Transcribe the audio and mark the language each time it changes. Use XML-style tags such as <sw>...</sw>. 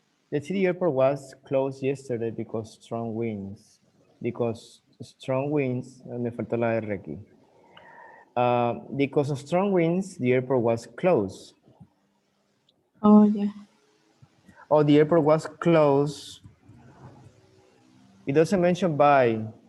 <en>The city airport was closed yesterday because strong winds. Because strong winds,</en> <es>me faltó la R aquí.</es> <en>Because of strong winds, the airport was closed. Oh, yeah. Oh, the airport was closed. It doesn't mention by.</en>